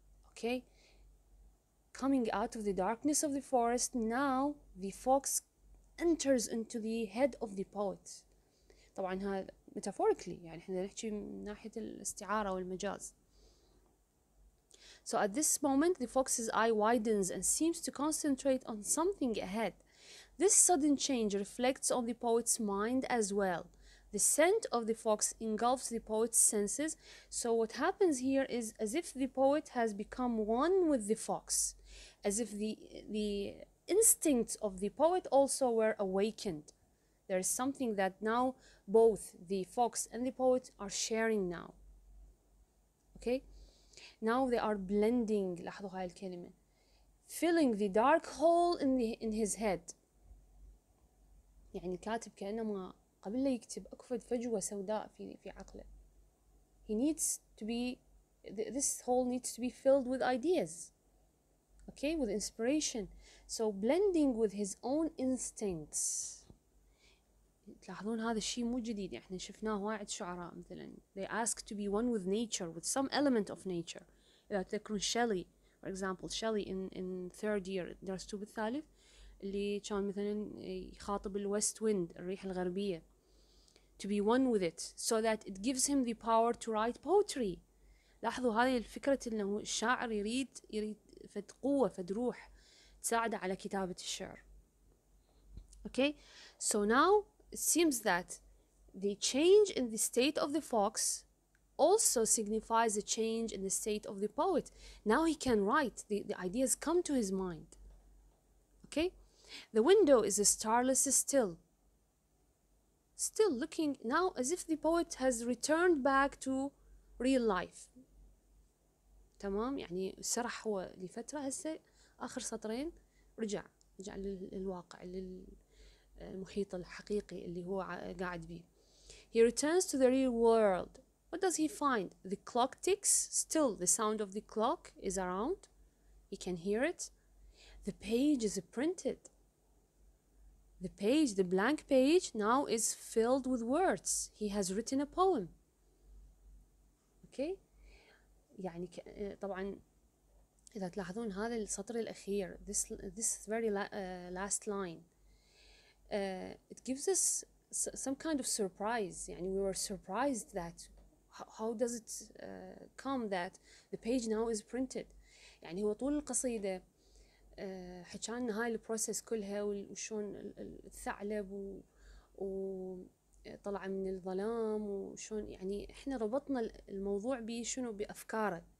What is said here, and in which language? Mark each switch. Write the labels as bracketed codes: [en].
[en] Okay? Coming out of the darkness of the forest, now the fox enters into the head of the poet. [ar] طبعا هذا metaphorically، يعني احنا نحكي من ناحية الاستعارة والمجاز. [en] So at this moment the fox's eye widens and seems to concentrate on something ahead. This sudden change reflects on the poet's mind as well. The scent of the fox engulfs the poet's senses. So what happens here is as if the poet has become one with the fox, as if the instincts of the poet also were awakened. There is something that now both the fox and the poet are sharing now. Okay? Now they are blending. لاحظوا هاي الكلمة. Filling the dark hole in his head. [ar] يعني الكاتب كأنما قبل لا يكتب أكو فجوة سوداء في عقله. [en] He needs to be, this hole needs to be filled with ideas. Okay, with inspiration. So blending with his own instincts. تلاحظون هذا الشيء مو جديد، احنا شفناه واحد شعراء مثلا they ask to be one with nature, with some element of nature. [ar] إذا تذكرون Shelley, for example, Shelley in third year درستوه بالثالث، اللي كان مثلا يخاطب الويست ويند، الريح الغربية. [en] To be one with it so that it gives him the power to write poetry. [ar] لاحظوا هذه الفكرة انه الشاعر يريد فد قوة فد روح تساعده على كتابة الشعر. [en] Okay, so now it seems that the change in the state of the fox also signifies a change in the state of the poet. Now he can write, the ideas come to his mind. Okay? The window is starless still. Still looking now as if the poet has returned back to real life. [ar] تمام؟ يعني سرح هو لفترة، هسه آخر سطرين رجع للواقع، للمحيط الحقيقي اللي هو قاعد بيه. [en] He returns to the real world. What does he find? The clock ticks. Still, the sound of the clock is around. He can hear it. The page is printed. The page, the blank page, now is filled with words. He has written a poem. Okay? [ar] يعني طبعا إذا تلاحظون هذا السطر الأخير, this very last line, it gives us some kind of surprise. [en] يعني we were surprised that how does it come that the page now is printed. [ar] يعني هو طول القصيدة حكالنا هاي البروسيس كلها وشون الثعلب وطلع من الظلام وشون، يعني احنا ربطنا الموضوع بشنو، بأفكاره.